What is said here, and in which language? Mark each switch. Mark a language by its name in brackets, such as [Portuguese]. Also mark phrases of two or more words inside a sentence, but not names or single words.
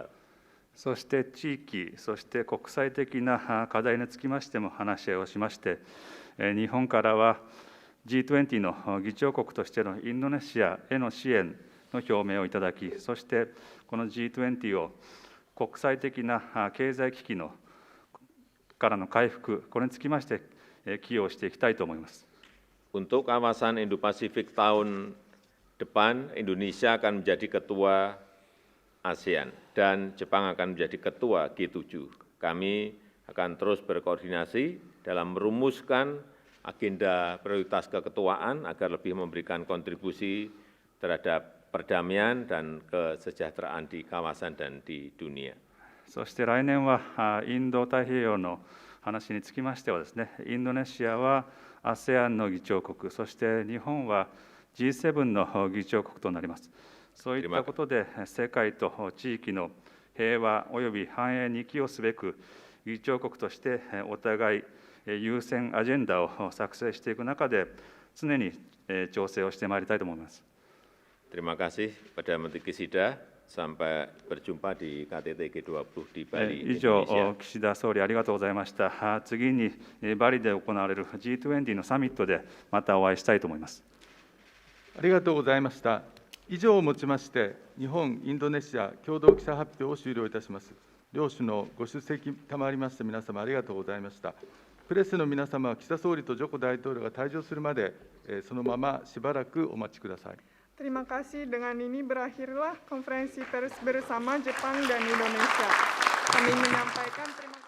[Japanese] そして地域、そして国際的な課題につきましても話し合いをしまして、日本からは G20 の議長国としてのインドネシアへの支援の表明をいただき、そしてこの G20 を国際的な経済危機のからの回復、これにつきまして寄与していきたいと思います。 [Indonesian] Untuk kawasan Indo-Pasifik tahun depan, Indonesia akan menjadi ketua ASEAN dan Jepang akan menjadi ketua G7. Kami akan terus berkoordinasi dalam merumuskan agenda prioritas keketuaan agar lebih memberikan kontribusi terhadap perdamaian dan kesejahteraan di kawasan dan di dunia. [Japanese] そして来年はインド太平洋の話につきましてはですね、インドネシアは ASEAN の議長国、そして日本は G7 の議長国となります。そういったことで世界と地域の平和および繁栄に寄与すべく、議長国としてお互い優先アジェンダを作成していく中で、常に調整をしてまいりたいと思います。 [Indonesian] Terima kasih Perdana Menteri Kishida. Sampai berjumpa di KTT G20 di Bali, [Japanese] 以上、 [Indonesian] Indonesia. [Japanese] 岸田総理ありがとうございました。次にバリで行われる G20 のサミットでまたお会いしたいと思います。ありがとうございました。以上をもちまして、日本・インドネシア共同記者発表を終了いたします。両首脳、ご出席賜りまして皆様ありがとうございました。プレスの皆様は岸田総理とジョコ大統領が退場するまで、そのまましばらくお待ちください。 [Indonesian] Terima kasih. Dengan ini berakhirlah konferensi pers bersama Jepang dan Indonesia. Kami menyampaikan